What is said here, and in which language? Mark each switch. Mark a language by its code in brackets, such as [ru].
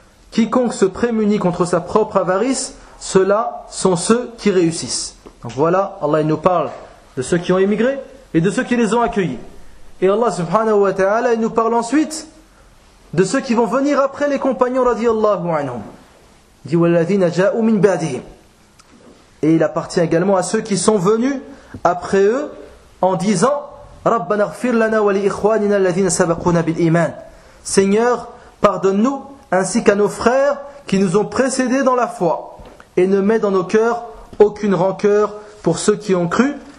[fr] Quiconque se prémunit contre sa propre avarice, ceux-là sont ceux qui réussissent. Donc voilà, Allah il nous parle de ceux qui ont émigré et de ceux qui les ont accueillis. Et Allah subhanahu wa ta'ala il nous parle ensuite de ceux qui vont venir après les compagnons radiallahu anhum. Il dit [ar] وَالَّذِينَ جَاءُوا مِنْ بَعْدِهِمْ. [fr] Et il appartient également à ceux qui sont venus après eux en disant [ar] رَبَّنَا اغْفِرْ لَنَا وَلِيْخْوَانِنَا الَّذِينَ سَبَقُونَا بِالْإِيمَانِ. [fr] Seigneur, pardonne-nous ainsi qu'à nos frères qui nous ont précédés dans la foi, et ne mets dans nos cœurs aucune rancœur pour ceux qui ont cru.